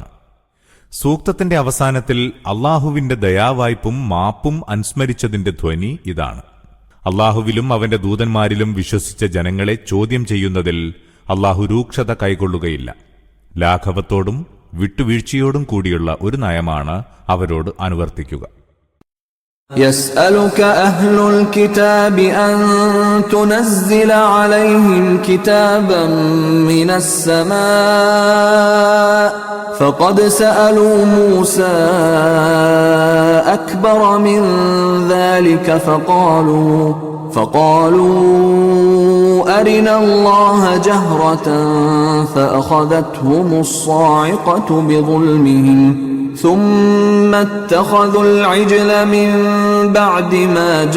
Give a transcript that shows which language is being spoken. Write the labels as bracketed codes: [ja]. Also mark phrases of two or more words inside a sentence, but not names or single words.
[ml] സൂക്തത്തിന്റെ അവസാനത്തിൽ അള്ളാഹുവിന്റെ ദയാവായ്പും മാപ്പും അനുസ്മരിച്ചതിന്റെ ധ്വനി ഇതാണ്. അള്ളാഹുവിലും അവന്റെ ദൂതന്മാരിലും വിശ്വസിച്ച ജനങ്ങളെ ചോദ്യം ചെയ്യുന്നതിൽ അള്ളാഹു രൂക്ഷത കൈക്കൊള്ളുകയില്ല. ലാഘവത്തോടും വിട്ടുവീഴ്ചയോടും കൂടിയുള്ള ഒരു നയമാണ് അവരോട് അനുവർത്തിക്കുക. [ar] يسألك أهل الكتاب أن تنزل عليهم كتابا من السماء فقد سألوا موسى أكبر من ذلك فقالوا أرنا الله جهرة فأخذتهم الصاعقة بظلمهم ثم اتخذوا العجل من بعد ما